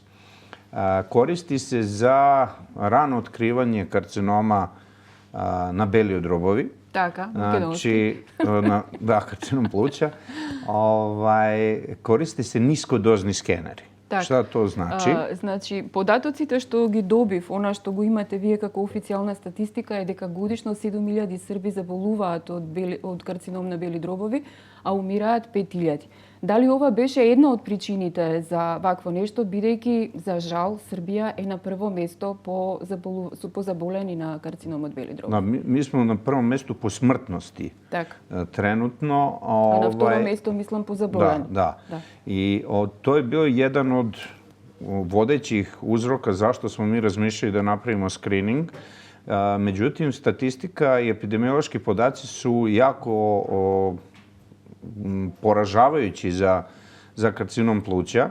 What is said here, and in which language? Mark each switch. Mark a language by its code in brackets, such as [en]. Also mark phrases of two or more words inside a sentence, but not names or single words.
[sr] Koristi se za rano otkrivanje karcinoma [mk] на бели дробови. Така, [sr] znači, karcinom pluća. Koristi se niskodozni skeneri. Šta to znači? [mk] Значи, податоците што ги добив, она што го имате вие како официјална статистика е дека годишно 7.000 Срби заболуваат од карцином на бели дробови, а умираат 5.000. Дали ова беше една од причините за вакво нешто, бидејќи, за жал, Србија е на прво место по заболени на карцином од бели дробови? [sr] Mi smo na prvom mestu po smrtnosti trenutno. [mk] А на второ место мислим по заболени. [sr] Da. I to je bio jedan od vodećih uzroka zašto smo mi razmišljali da napravimo screening. Međutim, statistika i epidemiološki podaci su jako poražavajući za karcinom pluća.